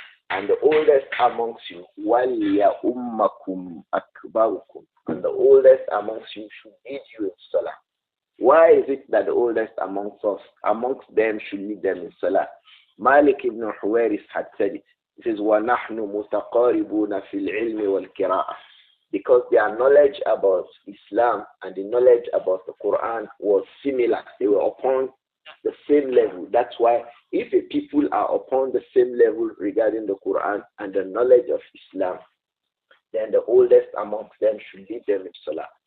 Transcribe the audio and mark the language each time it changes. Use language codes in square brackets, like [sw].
[en] And the oldest amongst you, [ar] وَلْيَأُمَّكُمْ أَكْبَرُكُمْ. [en] And the oldest amongst you should lead you in salah. Why is it that the oldest amongst them should lead them in salah? Malik ibn Huwairis had said it. He says, [ar] وَنَحْنُ مُتَقَارِبُونَ فِي الْعِلْمِ وَالْكِرَاءَةِ. [en] Because their knowledge about Islam and the knowledge about the Quran was similar. They were upon the same level. That's why if a people are upon the same level regarding the Quran and the knowledge of Islam, then the oldest amongst them should lead them in salah.